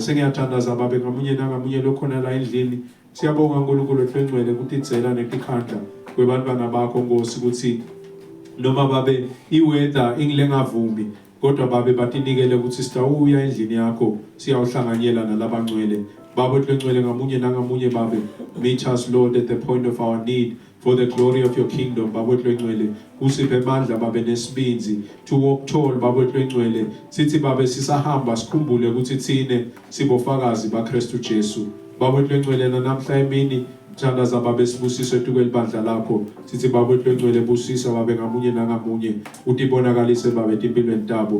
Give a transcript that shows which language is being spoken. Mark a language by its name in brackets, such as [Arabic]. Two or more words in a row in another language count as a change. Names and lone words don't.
[Swati] Sengiyathandaza baba ngamunye nangamunye lokhona la endlini. Siyabonga uNkulunkulu ehlengcwele ukuthi idzela netikhandla kwebantwana bakho Nkosi ukuthi noma babe iweather ingilengavumi kodwa babe batinikele ukuthi sitawuya endlini yakho siyawuhlanganyela nalabangcwele. Baba ehlengcwele ngamunye nangamunye babe [English] meet us Lord at the point of our need for the glory of your kingdom. [Swati] Baba ehlengcwele usiphe amandla babe nesibinzi [English] to walk tall. [Swati] Baba ehlengcwele sithi babe sisahamba sikhumbule ukuthi thine sibofakazi baKristu Jesu. Baba ehlengcwele namhla emini thandaza babe sibusiso etukwelibandla lakho sithi baba ehlengcwele busisa babe ngamunye nangamunye utibonakalise babe empilweni tabo.